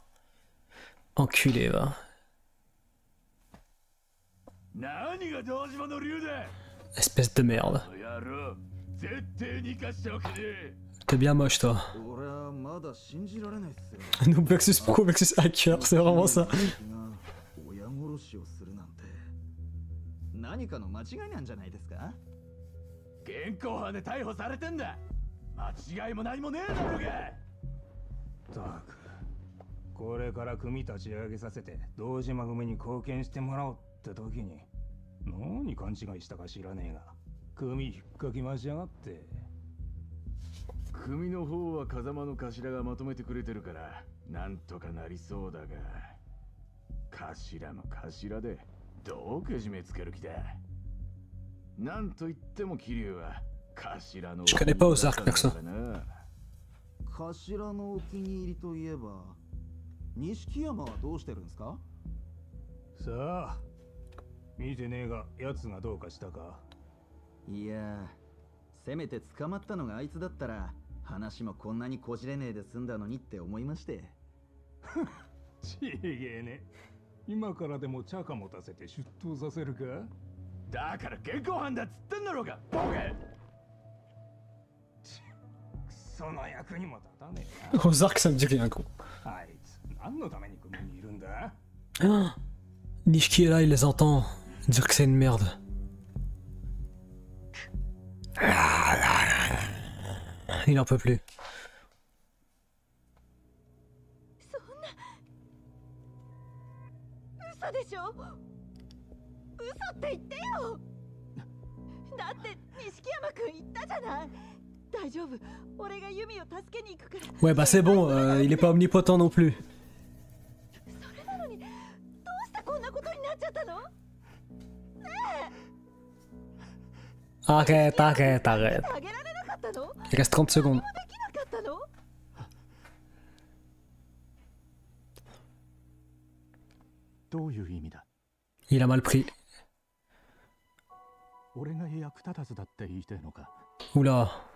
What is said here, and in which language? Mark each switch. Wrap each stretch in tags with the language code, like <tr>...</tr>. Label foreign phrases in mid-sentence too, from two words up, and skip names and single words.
<fr>Enculé va. Espèce de merde. T'es bien moche toi.</fr> <en>Noob versus pro versus hacker,</en> <fr>c'est vraiment ça.</fr> <ja>何かの間違いなんじゃないですか？現行犯で逮捕されてんだ。間違いも何もねえだろうが。ったく、これから組立ち上げさせて堂島組に貢献してもらおうって時に何勘違いしたか知らねえが組引っかき回しやがって。組の方は風間の頭がまとめてくれてるからなんとかなりそうだが、頭の頭でどうけじめつける気だ。なんと言っても桐生は頭の。</ja> <fr>Je connais pas Ozark perso.</fr> <ja>頭のお気に入りといえば錦山はどうしてるんですか？さあ、見てねえが奴がどうかしたか？いや、せめて捕まったのがあいつだったら話もこんなにこじれねえで済んだのにって思いまして。ちげえね。今からでもチャカ持たせて出頭させるか？だから現行犯だっつってんだろうが、ボケ！その役にも立たね</ja> <fr>えな。Ozark ça me dit rien gros.</fr> <ja>あいつ何のために組にいるんだ？</ja> <fr>Nishiki est là, il les entend dire que c'est une merde. Il en peut plus.</fr> <ja>嘘でしょ？嘘って言ってよ。だって錦山くん言ったじゃない。大丈夫。俺がユミを助けに行くから。</ja> <fr>Ouais bah c'est bon, il est pas omnipotent non plus.</fr> <ja>それなのにどうしてこんなことになっちゃったの？ねえ。</ja> <fr>Arrête, arrête, arrête. Il reste 30 secondes. Il a mal pris. Oula.</fr>